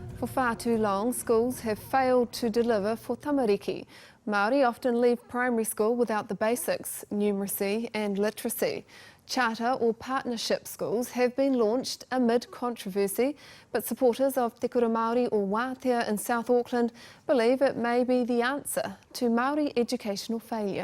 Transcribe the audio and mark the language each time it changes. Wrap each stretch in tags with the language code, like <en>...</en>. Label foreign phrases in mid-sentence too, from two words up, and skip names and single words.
<en>For far too long, schools have failed to deliver for tamariki. Māori often leave primary school without the basics, numeracy and literacy. Charter or partnership schools have been launched amid controversy, but supporters of Te Kura Māori o Wātea in South Auckland believe it may be the answer to Māori educational failure.</en>